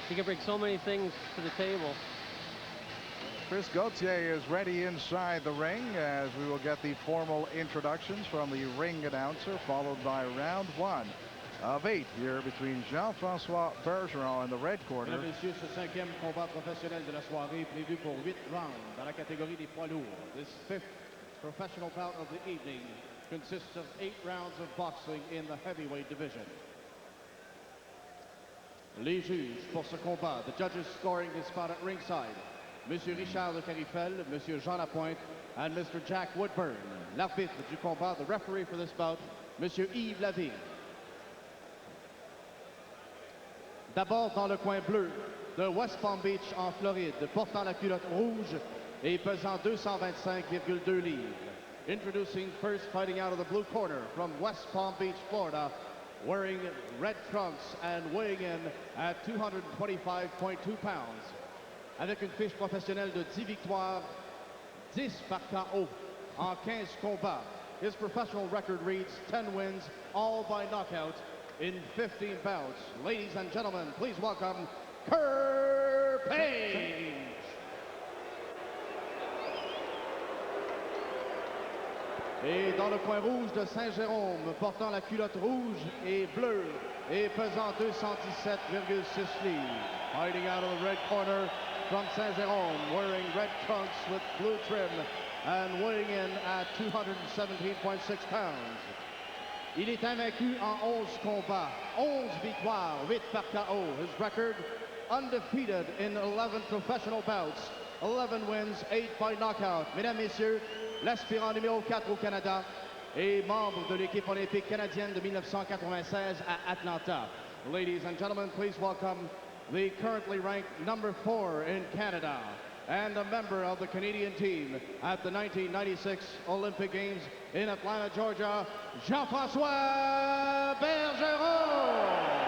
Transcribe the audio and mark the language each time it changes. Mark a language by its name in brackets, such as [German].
[English] He can bring so many things to the table. Chris Gauthier is ready inside the ring as we will get the formal introductions from the ring announcer, followed by round 1 of 8 here between Jean-Francois Bergeron in the red corner. [French] Mesdames et messieurs, ce 5e combat professionnel de la soirée prévu pour 8 rounds dans la catégorie des poids lourds. [English] This 5th professional bout of the evening consists of 8 rounds of boxing in the heavyweight division. [French] Les juges pour ce combat, [English] the judges scoring this bout at ringside, Monsieur Richard Le Carifel, Monsieur Jean Lapointe, and Mr. Jack Woodburn. [French] L'arbitre du combat, [English] the referee for this bout, Monsieur Yves Lavigne. [French] D'abord dans le coin bleu de West Palm Beach en Floride, portant la culotte rouge et pesant 225,2 livres. [English] Introducing first, fighting out of the blue corner from West Palm Beach, Florida, wearing red trunks and weighing in at 225.2 pounds. [French] Avec une fiche professionnelle de 10 victoires, 10 par KO en 15 combats. [English] His professional record reads 10 wins, all by knockout in 15 bouts. Ladies and gentlemen, please welcome Kurt Page. [French] Et dans le coin rouge de Saint-Jérôme, portant la culotte rouge et bleue et pesant 217,6 livres. [English] Fighting out of the red corner from Saint-Jérôme, wearing red trunks with blue trim and weighing in at 217.6 pounds. [French] Il est invaincu en 11 combats, 11 victoires, 8 par KO. [English] His record, undefeated in 11 professional bouts, 11 wins, 8 by knockout. [French] Mesdames, Messieurs, l'aspirant numéro 4 au Canada et membre de l'équipe olympique canadienne de 1996 à Atlanta. [English] Ladies and gentlemen, please welcome the currently ranked number 4 in Canada and a member of the Canadian team at the 1996 Olympic Games in Atlanta, Georgia, Jean-Francois Bergeron.